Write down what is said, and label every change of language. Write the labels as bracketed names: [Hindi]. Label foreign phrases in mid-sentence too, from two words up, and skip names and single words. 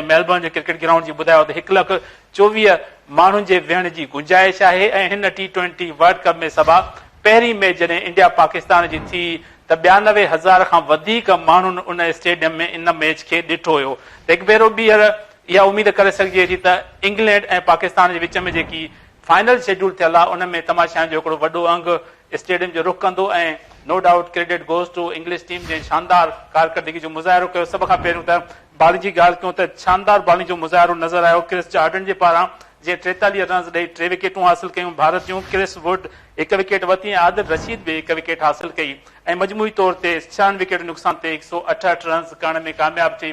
[Sindhi] मेलबर्न जे क्रिकेट ग्राउंड जी ॿुधायो त 1,24,000 माण्हुनि जे वेहण जी गुंजाइश आहे ऐं हिन T20 वर्ल्ड कप में सभा पहिरीं मैच जॾहिं इंडिया पाकिस्तान जी थी त 92,000 खां वधीक माण्हुनि उन स्टेडियम में इन मैच खे ॾिठो हुयो। त हिकु भेरो ॿीहर इहा उमेद करे सघिजे थी त इंग्लैंड ऐं पाकिस्तान जे विच में जेकी फाइनल शेड्यूल थियल आहे उन में तमाशाउनि जो हिकिड़ो वॾो अंग स्टेडियम जो रुख कंदो ऐं [English] no doubt credit goes to English team [Sindhi] जे शानदार कारकर्दगी जो मुज़ाहिरो कयो। सभ खां पहिरियों त बॉलिंग जी ॻाल्हि कयूं त शानदार बॉलिंग जो मुज़ाहिरो नज़र आयो क्रिस जॉर्डन जे पारां जे 43 रन्स ॾेई 3 विकेटूं हासिल कयूं भारत जूं। क्रिस वुड 1 विकेट वरिती ऐं आदिल रशीद बि 1 विकेट हासिल कई ऐं मजमूई तौर ते 6 विकेट नुक़सान ते 168 रन्स करण में कामयाब थी।